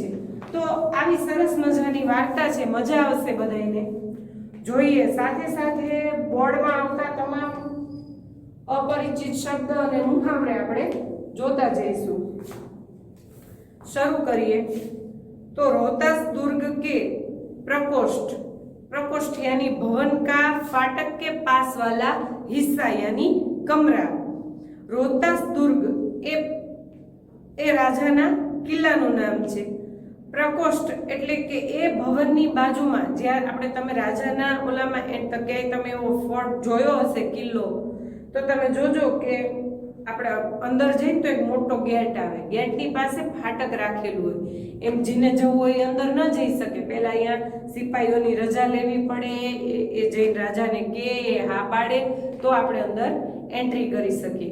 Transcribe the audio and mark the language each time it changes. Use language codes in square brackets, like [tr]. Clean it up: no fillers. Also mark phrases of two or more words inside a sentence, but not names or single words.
[gu] તો આવી સરસ મજાની વાર્તા છે, મજા આવશે બધાને જોઈએ। સાથે સાથે બોર્ડમાં આવતા તમામ અપરિચિત શબ્દ અને મુહાવરે આપણે જોતા જઈશું। શરૂ કરીએ તો [hi] रोहतास दुर्ग के प्रकोष्ठ यानी भवन का फाटक के पास वाला हिस्सा यानी कमरा। [gu] રોહતાસ દુર્ગ એ રાજાના કિલ્લાનું નામ છે। પ્રકોષ્ઠ એટલે કે એ ભવનની બાજુમાં જ્યાં આપણે તમે રાજાના ઓલામાં ક્યાંય તમે એવો ફોર્ટ જોયો હશે કિલ્લો, તો તમે જોજો કે આપણે અંદર જઈને તો એક મોટો ગેટ આવે, ગેટની પાસે ફાટક રાખેલું હોય, એમ જેને જવું હોય અંદર ન જઈ શકે, પહેલા અહીંયા સિપાહીઓની રજા લેવી પડે, એ જઈને રાજાને કે હા પાડે તો આપણે અંદર એન્ટ્રી કરી શકીએ.